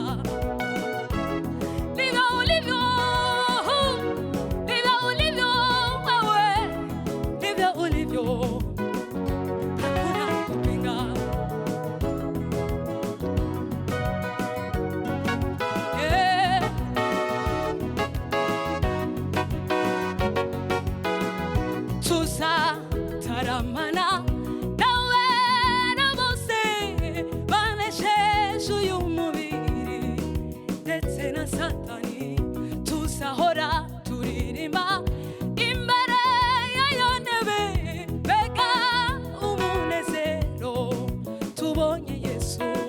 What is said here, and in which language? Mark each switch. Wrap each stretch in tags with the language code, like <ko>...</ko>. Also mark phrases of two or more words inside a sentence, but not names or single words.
<sw>Ndivyo ulivyo, ndivyo ulivyo wewe, ndivyo ulivyo. Hakuna kupinga. Yeah.</sw> <rn>Tuzataramana nawe na bose banesheje uyu mubiri ndetse na Satani, tuzahora turirimba imbere yayo ntebe, mbega umunezero tubonye Yesu.</rn>